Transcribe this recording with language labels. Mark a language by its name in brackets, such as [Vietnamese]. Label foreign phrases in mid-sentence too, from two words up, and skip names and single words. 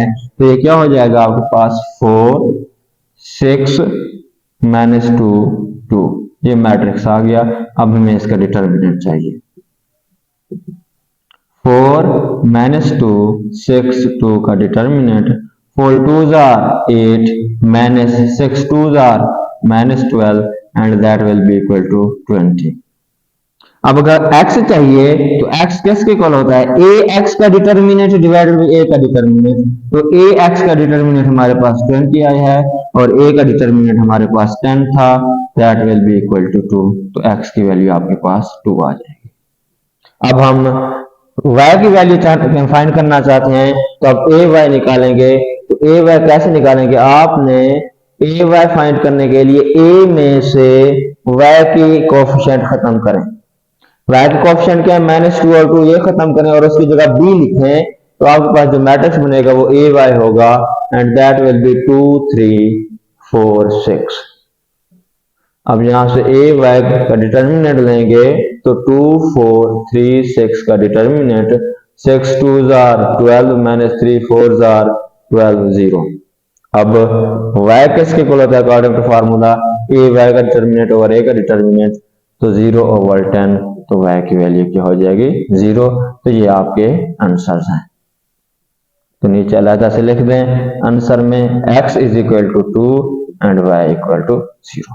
[Hindi] तो ये क्या हो जाएगा आपके पास 4 6 -2 2, ये मैट्रिक्स आ गया। अब हमें इसका डिटर्मिनेंट चाहिए। 4 -2 6 2 का डिटर्मिनेंट, [English] 4 2s are 8 minus 6 2s are -12 and that will be equal to 20। [Hindi] अब अगर x चाहिए तो x किसके इक्वल होता है, a x का डिटर्मिनेंट [English] divided by [Hindi] a का डिटर्मिनेंट। तो a x का डिटर्मिनेंट हमारे पास 20 आया है और a का डिटर्मिनेंट हमारे पास 10 था, [English] that will be equal to 2। [Hindi] तो x की वैल्यू आपके पास 2 आ जाएगी। अब हम y की वैल्यू फाइंड करना चाहते हैं, तो अब ए वाई निकालेंगे। तो ए वाई कैसे निकालेंगे, आपने ए वाई फाइंड करने के लिए ए में से y की कोफिशिएंट खत्म करें। y की कोफिशिएंट क्या है -2 और 2, ये खत्म करें और उसकी जगह b लिखें, तो आपके पास जो मैट्रिक्स बनेगा वो ए वाई होगा [English] and that will be 2 3 4 6. [Hindi] अब यहां से ए वाई का डिटर्मिनेंट लेंगे तो 2 4 3 6 का डिटर्मिनेंट, [English] 6 2s are 12 -3 4s are 12 0। [Hindi] अब y किसके इक्वल होता है [English] according to formula, [Hindi] ए वाई का डिटर्मिनेंट ओवर ए का डिटर्मिनेंट, तो [English] 0 over 10, [Hindi] तो y की वैल्यू क्या हो जाएगी 0। तो ये आपके आंसर्स हैं। तो नीचे अलग से लिख दें आंसर में [English] x is equal to 2 and y equal to 0.